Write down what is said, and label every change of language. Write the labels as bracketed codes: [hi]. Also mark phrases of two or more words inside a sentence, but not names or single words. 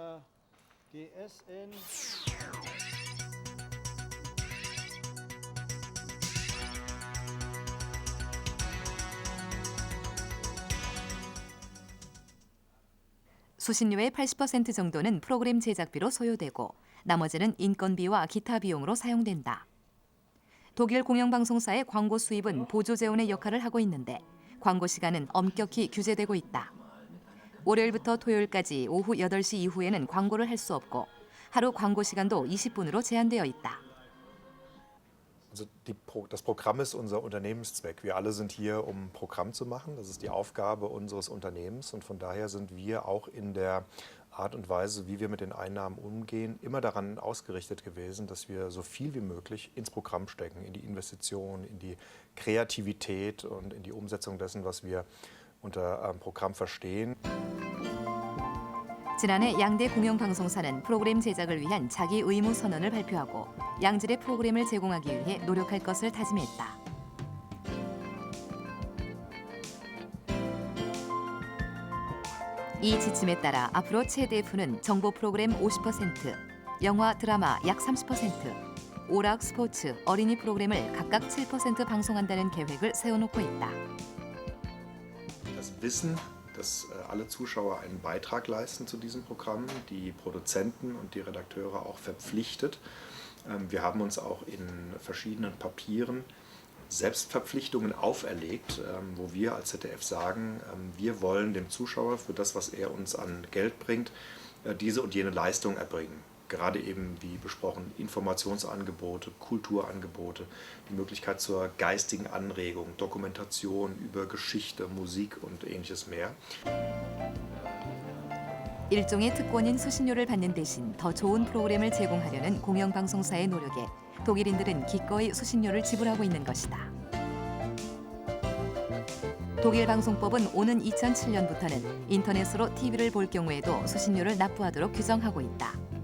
[ko] 수신료의 80% 정도는 프로그램 제작비로 소요되고 나머지는 인건비와 기타 비용으로 사용된다. 독일 공영방송사의 광고 수입은 보조 재원의 역할을 하고 있는데 광고 시간은 엄격히 규제되고 있다. 월요일부터 토요일까지 오후 8시 이후에는 광고를 할 수 없고 하루 광고 시간도 20분으로 제한되어 있다. [de] Also das Programm ist unser Unternehmenszweck. Wir alle sind hier, um ein Programm zu machen. Das ist die Aufgabe unseres Unternehmens und von daher sind wir auch in der Art und Weise, wie wir mit den Einnahmen umgehen, immer daran ausgerichtet gewesen, dass wir so viel wie möglich ins Programm stecken, in die Investition, in die Kreativität und in die Umsetzung dessen, was wir unter Programm verstehen. [ko] 지난해 양대 공영방송사는 프로그램 제작을 위한 자기 의무 선언을 발표하고 양질의 프로그램을 제공하기 위해 노력할 것을 다짐했다. 이 지침에 따라 앞으로 ZDF는 정보 프로그램 50%, 영화, 드라마 약 30%, 오락, 스포츠, 어린이 프로그램을 각각 7% 방송한다는 계획을 세워놓고 있다. [de] Das Wissen, dass alle Zuschauer einen Beitrag leisten zu diesem Programm, die Produzenten und die Redakteure auch verpflichtet. Wir haben uns auch in verschiedenen Papieren Selbstverpflichtungen auferlegt, wo wir als ZDF sagen, wir wollen dem Zuschauer für das, was er uns an Geld bringt, diese und jene Leistung erbringen. Gerade eben, wie besprochen, Informationsangebote, Kulturangebote, die Möglichkeit zur geistigen Anregung, Dokumentation über Geschichte, Musik und ähnliches mehr. [ko] 일종의 특권인 수신료를 받는 대신 더 좋은 프로그램을 제공하려는 공영방송사의 노력에 독일인들은 기꺼이 수신료를 지불하고 있는 것이다. 독일 방송법은 오는 2007년부터는 인터넷으로 TV를 볼 경우에도 수신료를 납부하도록 규정하고 있다.